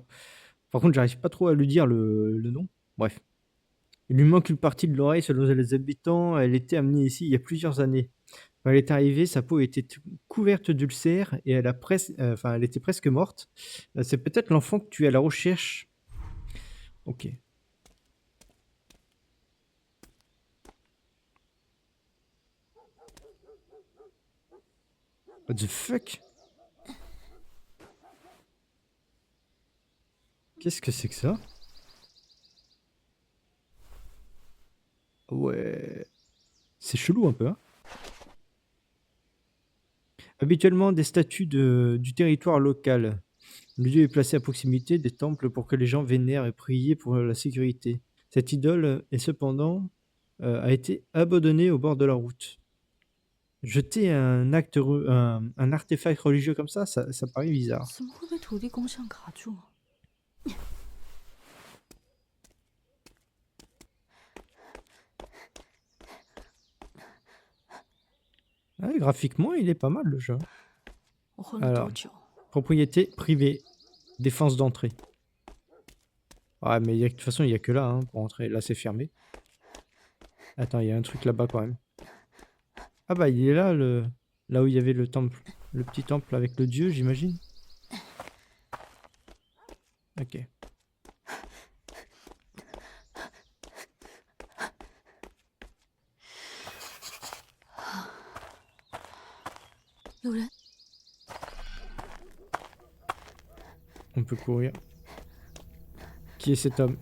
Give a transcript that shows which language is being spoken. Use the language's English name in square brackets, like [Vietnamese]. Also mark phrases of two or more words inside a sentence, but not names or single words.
[French] Par contre, j'arrive pas trop à lui dire le nom. Bref. Il lui manque une partie de l'oreille selon les habitants. Elle était amenée ici il y a plusieurs années. Quand elle est arrivée, sa peau était couverte d'ulcères et elle était presque morte. C'est peut-être l'enfant que tu es à la recherche. Ok. [English] What the fuck? [French] Qu'est-ce que c'est que ça? Ouais. C'est chelou un peu, hein? Habituellement, des statues du territoire local. Le dieu est placé à proximité des temples pour que les gens vénèrent et prient pour la sécurité. Cette idole est cependant a été abandonnée au bord de la route. Jeter un artefact religieux comme ça paraît bizarre. [Chinese] 怎么会被土地公像卡住？ [French] Ouais, graphiquement, il est pas mal le jeu. [Chinese] 我混了 [French] Alors [Chinese] 多久？ [French] propriété privée, défense d'entrée. Ouais, mais de toute façon, il n'y a que là hein, pour entrer. Là, c'est fermé. Attends, il y a un truc là-bas quand même. Ah bah, il est là, là où il y avait le temple. Le petit temple avec le dieu, j'imagine. Ok. [Chinese] 有人， [French] On peut courir. Qui est cet homme?